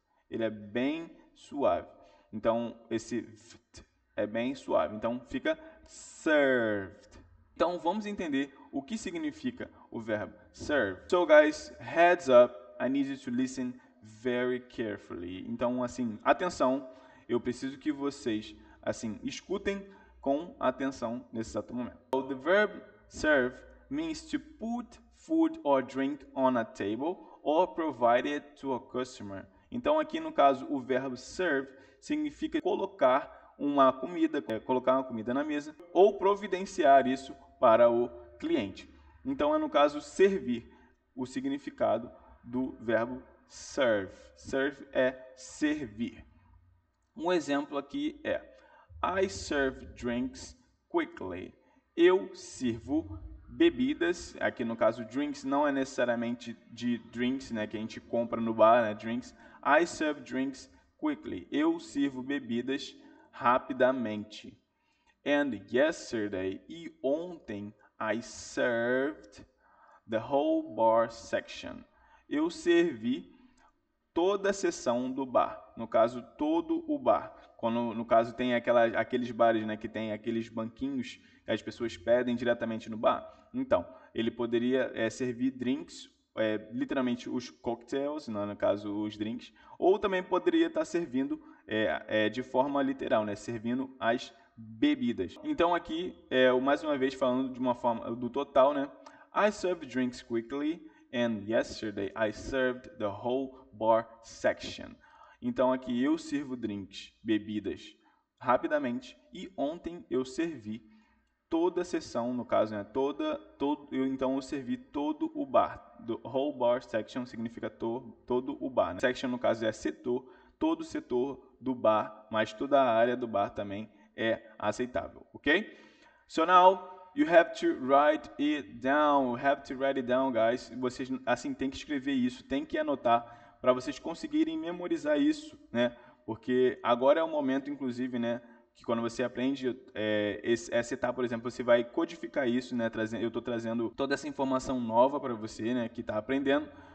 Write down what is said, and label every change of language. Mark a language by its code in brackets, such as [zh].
[pt] Ele é bem suave. Então, esse vt é bem suave. Então, fica served. Então, vamos entender o que significa o verbo serve. [en] So, guys, heads up, I need you to listen very carefully. [pt] Então, assim, atenção, eu preciso que vocês, assim, escutem com atenção nesse exato momento. [en] So, the verb serve means to put food or drink on a table or provide it to a customer. [pt] Então, aqui no caso, o verbo serve significa colocar uma comida na mesa ou providenciar isso para o cliente. Então, é no caso servir, o significado do verbo serve. Serve é servir. Um exemplo aqui é [en] I serve drinks quickly. [pt] Eu sirvo bebidas. Aqui no caso drinks não é necessariamente de drinks, né, que a gente compra no bar, né, drinks. [en] I serve drinks quickly. [pt] Eu sirvo bebidas rapidamente. [en] And yesterday, [pt] e ontem, [en] I served the whole bar section. [pt] Eu servi toda a seção do bar, no caso, todo o bar. Quando, no caso, tem aqueles bares, né, que tem aqueles banquinhos que as pessoas pedem diretamente no bar. Então, ele poderia servir drinks, literalmente os cocktails, no caso, os drinks, ou também poderia estar servindo de forma literal, né, servindo as bebidas. Então aqui, mais uma vez falando de uma forma do total, né? [en] I served drinks quickly and yesterday I served the whole bar section. [pt] Então aqui eu sirvo drinks, bebidas, rapidamente, e ontem eu servi toda a sessão, no caso, né? Então eu servi todo o bar. [en] The whole bar section [pt] significa todo o bar, né? Section, no caso, é setor, todo o setor do bar, mas toda a área do bar também é aceitável, ok? [en] So now you have to write it down. You have to write it down, guys. [pt] Vocês assim têm que escrever isso, tem que anotar para vocês conseguirem memorizar isso, né? Porque agora é o momento, inclusive, né, que quando você aprende essa etapa, por exemplo, você vai codificar isso, né? Eu estou trazendo toda essa informação nova para você, né, que está aprendendo.